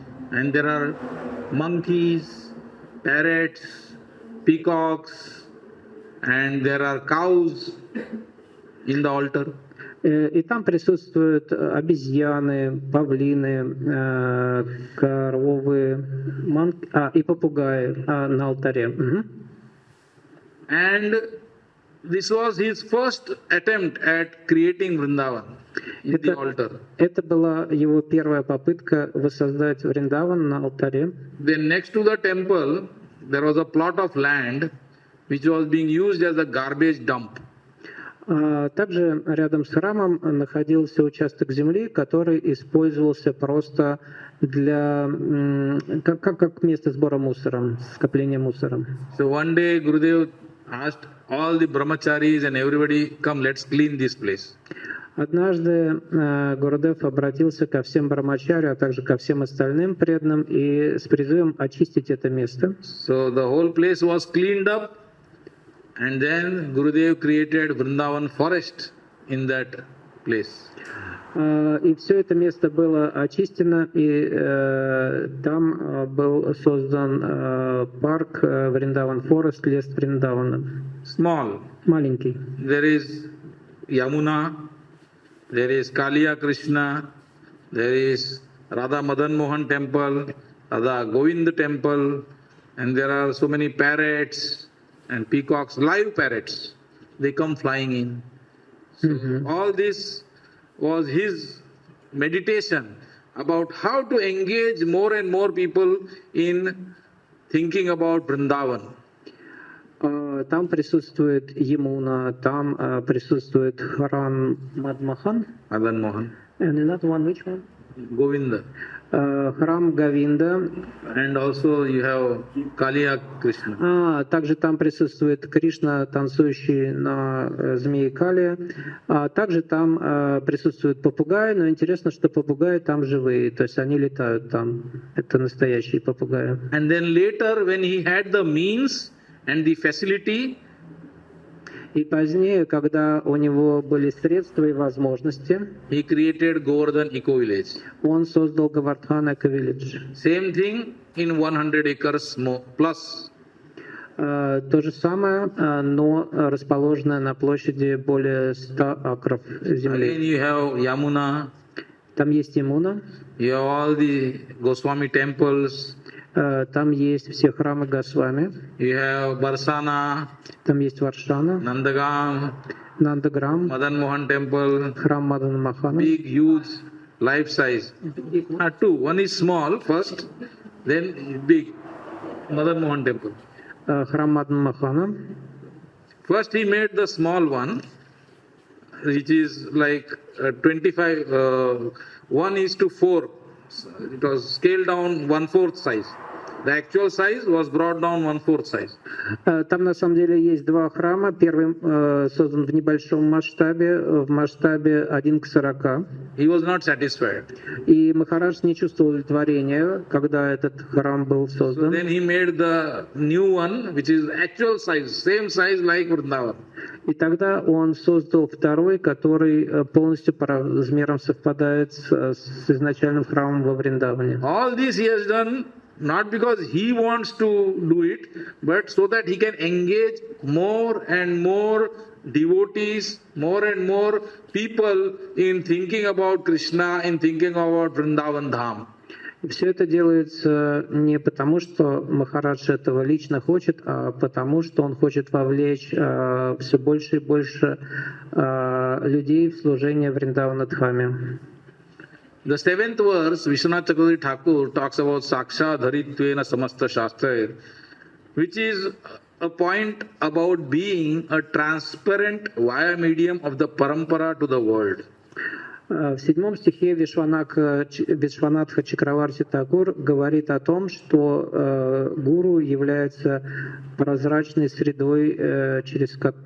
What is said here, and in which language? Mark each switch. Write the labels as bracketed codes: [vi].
[en] And there are monkeys, parrots, peacocks, and there are cows in the altar. [ru] И там присутствуют обезьяны, павлины, коровы, и попугаи на алтаре. [en] And this was his first attempt at creating Vrindavan in the altar. [ru] Это была его первая попытка воссоздать Вриндаван на алтаре. [en] Then next to the temple, there was a plot of land which was being used as a garbage dump. [ru] Также рядом с храмом находился участок земли, который использовался просто для как место сбора мусора, скопления мусора. [en] So one day Gurudev asked all the brahmacharis and everybody, come, let's clean this place. [ru] Однажды Гурудев обратился ко всем брамачари, а также ко всем остальным преданным и с призывом очистить это место. [en] So the whole place was cleaned up. And then Gurudev created Vrindavan forest in that place. [ru] И все это место было очищено, и там был создан парк Вриндаван Форест, лес Вриндавана. [en] Small. [ru] Маленький. [en] There is Yamuna, there is Kaliya Krishna, there is Radha Madan Mohan temple, Radha Govind temple, and there are so many parrots and peacocks, live parrots, they come flying in. So all this was his meditation about how to engage more and more people in thinking about Vrindavan. [ru] Там присутствует Ямуна, там присутствует храм Мадмахан. [en] Madan Mohan. And another one, which one? Govinda. [ru] Храм Говинда. [en] And also you have Kaliya Krishna. [ru] Также там присутствует Кришна, танцующий на змее Кали. Также там присутствуют попугаи, но интересно, что попугаи там живые, то есть они летают там. Это настоящие попугаи. [en] And then later when he had the means and the facility, [ru] и позднее, когда у него были средства и возможности, [en] he created Govardhan Eco Village. [ru] Он создал Говардхан Эко-Виллидж. [en] Same thing in 100 acres plus. [ru] То же самое, но расположенное на площади более 100 акров земли. [en] Again you have Yamuna. [ru] Там есть Ямуна. [en] You have all the Goswami temples. [ru] Там есть все храмы Госвами. [en] You have Barsana. [ru] Там есть Варшана. [en] Nandagam. [ru] Нандаграм. [en] Madan Mohan temple. [ru] Храм Мадана Махана. [en] Big, huge, life size. Two. One is small first, then big. Madan Mohan temple. Храм Мадана Махана. First he made the small one. which is like 25, 1:4. It was scaled down 1/4 size. The actual size was brought down 1/4 size. [ru] Там на самом деле есть два храма. Первый создан в небольшом масштабе, в масштабе 1:40. [en] He was not satisfied. [ru] И Махарадж не чувствовал удовлетворения, когда этот храм был создан. [en] Then he made the new one, which is actual size, same size like Vrindavan. [ru] И тогда он создал второй, который полностью по размерам совпадает с изначальным храмом во Вриндаване. [en] All this he has done not because he wants to do it, but so that he can engage more and more devotees, more and more people in thinking about Krishna, in thinking about Vrindavan Dham. [ru] И все это делается не потому, что Махарадж этого лично хочет, а потому, что он хочет вовлечь все больше и больше людей в служение Вриндавана Дхаме. [en] The 7th verse, Vishwanath Chakravarti Thakur talks about Saksha Dharitvena Samasta Shastra, which is a point about being a transparent via medium of the parampara to the world. [ru] В 7 стихе Вишванатха Чакраварти Такур говорит о том, что гуру является прозрачной средой, через